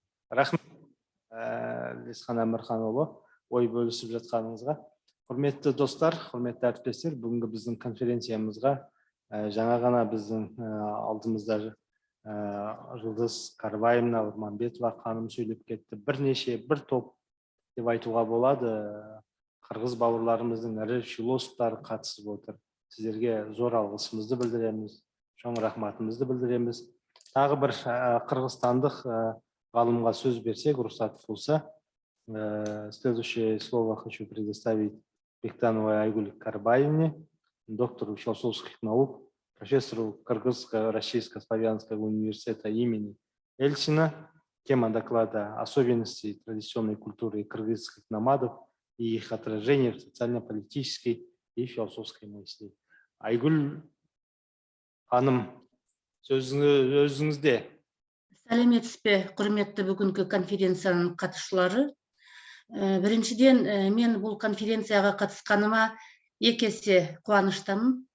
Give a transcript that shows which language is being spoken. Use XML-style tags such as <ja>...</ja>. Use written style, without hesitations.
<kk>Рахмет Лесхан Әмірханұлы ой бөлісіп жатқаныңызға. Құрметті достар, құрметті әріптестер, бүгінгі біздің конференциямызға жаңа ғана біздің алдымызда Жұлдыз Карбаевна, Урманбетова ханым сөйлеп кетті. Bir топ деп айтуға болады. Қырғыз бауырларымыздың ірі философтары қатысып отыр. Сіздерге зор алғысымызды білдіреміз, шоң рахматымызды білдіреміз. Тағы бір қырғызстандық ғалымға сөз берсек, рұқсат болса.</kk> <ru>Следующее слово хочу предоставить Бектановой Айгуль Карбаевне, доктору философских наук, профессору Кыргызского Российско-славянского университета имени Эльсина. Тема доклада «Особенности традиционной культуры кыргызских номадов и их отражение в социально-политической и философской мысли».</ru> <kk>Айгуль ханым, сөзіңізде. Сәлеметсіз бе, құрметті бүгінгі конференцияның қатысушылары. Біріншіден, мен бұл конференцияға қатысқаныма екі есе қуаныштымын.</kk>